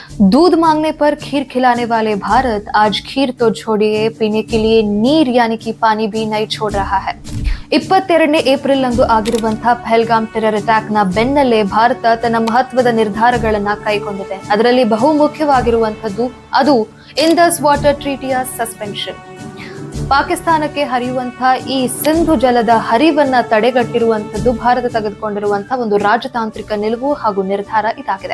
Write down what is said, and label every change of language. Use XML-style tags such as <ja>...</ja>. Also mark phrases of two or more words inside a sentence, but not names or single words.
<hi>दूध मांगने पर खीर खिलाने वाले भारत आज खीर तो छोड़िए पीने के लिए ನೀರ್ यानी कि पानी भी नहीं छोड़ रहा है।</hi> <kn>22ನೇ ಏಪ್ರಿಲ್ ಅಂದು ಆಗಿರುವಂತಹ ಪಹಲ್ಗಾಮ್</kn> <en>terror attack</en> <kn>ನ ಬೆನ್ನಲ್ಲೇ ಭಾರತ ತನ್ನ ಮಹತ್ವದ ನಿರ್ಧಾರಗಳನ್ನ ಕೈಗೊಂಡಿದೆ. ಅದರಲ್ಲಿ ಬಹುಮುಖ್ಯವಾಗಿರುವಂತದ್ದು ಅದು ಇಂಡಸ್ ವಾಟರ್ ಟ್ರೀಟಿಯ ಸಸ್ಪೆನ್ಷನ್. ಪಾಕಿಸ್ತಾನಕ್ಕೆ ಹರಿಯುವಂತಹ ಈ ಸಿಂಧು ಜಲದ ಹರಿವನ್ನ ತಡೆಗಟ್ಟಿರುವಂತದ್ದು ಭಾರತ ತೆಗೆದುಕೊಂಡಿರುವಂತಹ ಒಂದು ರಾಜತಾಂತ್ರಿಕ ನಿಲುವು ಹಾಗೂ ನಿರ್ಧಾರ ಇದಾಗಿದೆ.</kn>